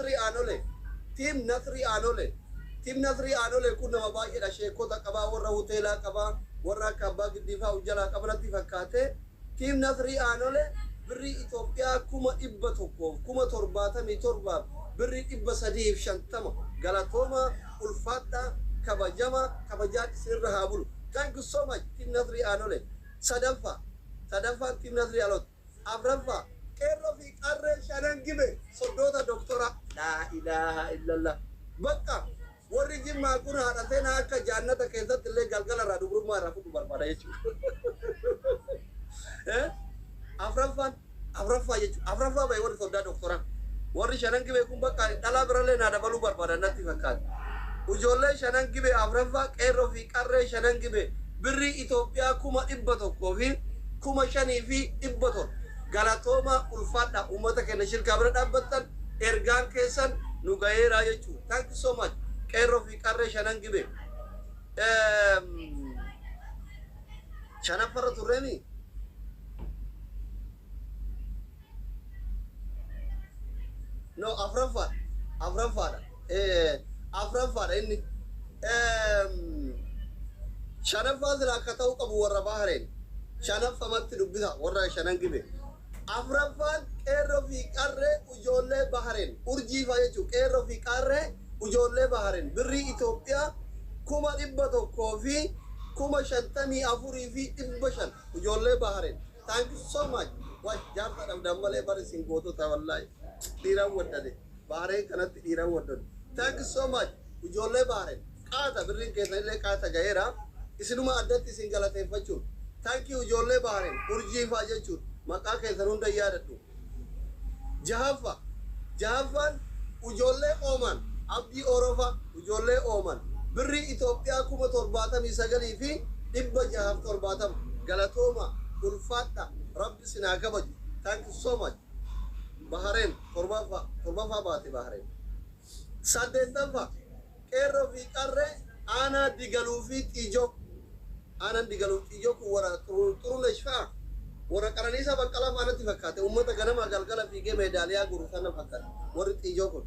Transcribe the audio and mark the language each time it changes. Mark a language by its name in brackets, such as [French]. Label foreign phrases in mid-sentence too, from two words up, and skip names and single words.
[Oromo] Nasrii Aanole kun nama baay'eedha sheekota qabaa warra hoteelaa qabaa warra akka abbaa giddiifaa jalaa qabanatti fakkaatee tiim Nasrii Aanole birrii Itoophiyaa 177 birrii 350 galatooma ulfaadha kabajaa isinirra haa bulu. [English] Thank you so much tiim Nasrii Aanole. [Oromo] Sadaffaa tiim Nasrii Aanole. Afraffaa qeerroo fi qarree shanan gibe soddoota doktora [Arabic] لا إله إلا الله [Oromo] bakka warri jimmaa kun haadhatee na akka jaannata keessatti illee galgala irraa dubrummaa irraa fudhu barbaada jechuudha. Afraffaa jechuudha. Afraffaa baay'ee warri soddaa doktora warri shanan gibe kun bakka dhalaa birallee naa dabaluu barbaada natti fakkaata. Ijoollee shanan gibe afraffaa qeerroo fi qarree shanan gibe birrii Itoophiyaa 100 fi 5,000 fi 100 galatooma ulfaadha ummata keenya shirkaa bira dhaabbattan ergaan keessan nu gaheeraa jechuudha. [English] Thank you so much [Oromo] qeerroo fi qarree shanan gibe. Shanaffarra turreemi. No, afraffaadha inni. Shanaffaa sila akka ta'uu qabu warra bahareen. Shanaffamatti dubbisa warra shanan gibe. Afraffaan qeerroo fi qarree ijoollee bahareen. Urjiifaa jechuudha qeerroo fi qarree ijoollee bahareen. Birrii Itoophiyaa 100 fi 54 fi 500 ijoollee bahareen. [English] Thank you so much. [Oromo] Wah jaarta dhabdan malee bari isin gootota wallaahi. Dhiiraan waddade bahareen kanatti dhiiraan waddade. [English] Thank you so much ijoollee bahareen. [Oromo] Qaata birriin keessan illee qaata gaheera. Isinuma addatti isin galateeffachuun. [English] Thank you [Oromo] ijoollee bahareen. Urjiifaa jechuudha. Maqaa keessan hunda yaadadhu. Jahaffaan ijoollee Ooman Abdii Orofa ijoollee Ooman birrii Itoophiyaa 79 fi 670 galatooma ulfaadha rabbi isin haa kabaju. [English] Thank you so much. [Oromo] Bahareen torbaffaa baate Bahareen. Saddeettaffaa qeerroo fi qarree aanaa digaluu fi xiijoo. Aanaan digaluu xiijoo kun warra Xurunesh warra Qananiisaa Baqqalaa faanatti fakkaate uummata ganama galgala fiigee meedaaliyaa guru sana fakkaate warri xiijoo kun.